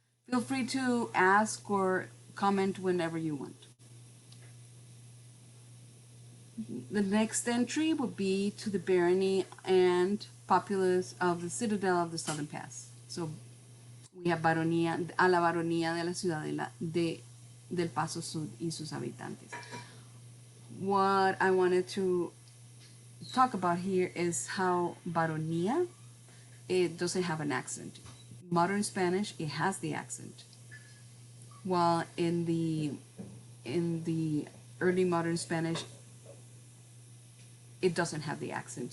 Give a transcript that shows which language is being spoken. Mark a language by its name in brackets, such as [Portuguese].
[English] Feel free to ask or comment whenever you want. The next entry would be to the barony and populace of the Citadel of the Southern Pass. [Spanish] So we have Baronía, a la Baronía de la Ciudadela del Paso Sud y sus habitantes. [English] What I wanted to talk about here is how Baronía, it doesn't have an accent. Modern Spanish, it has the accent, while in the early modern Spanish, it doesn't have the accent.